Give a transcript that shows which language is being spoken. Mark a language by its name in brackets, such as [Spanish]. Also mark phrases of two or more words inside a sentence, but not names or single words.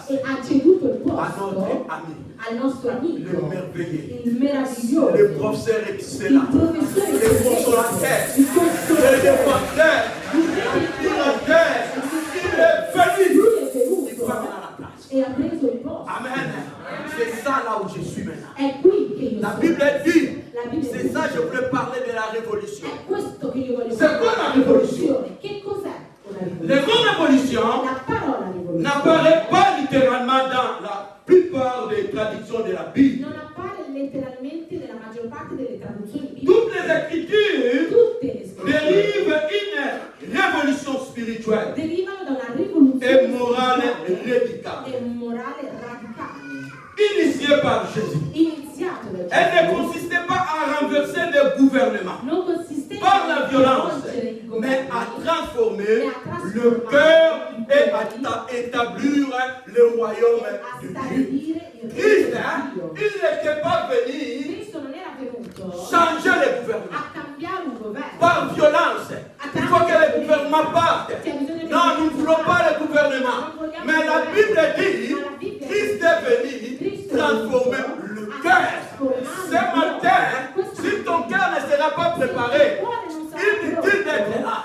[Italian] e ha ceduto il [French] à [Italian] posto [French] notre ami, [Italian] al nostro [French] le [Italian] amico, [French] merveilleux, [Italian] il meraviglioso, [French] le professeur [Italian] il [French] excellent, [Italian] professore [French] le consolateur, [Italian] il [French] le [Italian] consolatore. [French] défenseur, le directeur. Il est venu. [Italian] Lui è [French] Il [Italian] venuto [French] prend maintenant la place. [Italian] e ha preso il posto. Amen. [French] C'est ça là où je suis maintenant. [Italian] È qui che io [French] La [Italian] sono. [French] Bible dit, [Italian] La Bibbia [French] c'est [Italian] dice, [French] ça je voulais parler de la révolution. [Italian] è questo che io voglio [French] C'est quoi la rivoluzione? [Italian] Che cos'è una [French] Le [Italian] rivoluzione? [French] mot révolution, pas dans la plupart des traductions de la Bible. [Italian] Non appare letteralmente nella maggior parte delle traduzioni bibliche. [French] Toutes les Écritures [Italian] Tutte le scritture [French] dérivent une révolution spirituelle [Italian] derivano da una rivoluzione [French] et morale [Italian] spirituale [French] radicale, [Italian] e morale radicale, [French] initiée par Jésus. [Italian] iniziato da [French] Elle ne [Italian] Gesù. [French] consistait pas à renverser le gouvernement [Italian] Non consisteva [French] par la violence, violence, il mais [Italian] governo, [French] à transformer le cœur et à établir le royaume [Italian] a [French] de Dieu. [Italian] stabilire il [French] Christ, [Italian] regno di Dio. [French] il n'était pas venu [Italian] Cristo non era venuto [French] changer le gouvernement [Italian] a cambiare un governo. [French] par violence. Il faut que le gouvernement parte. Non, nous ne voulons pas le gouvernement. Mais la Bible dit, Christ est venu transformer le cœur. Ce matin, si ton cœur ne sera pas préparé, inutile d'être là.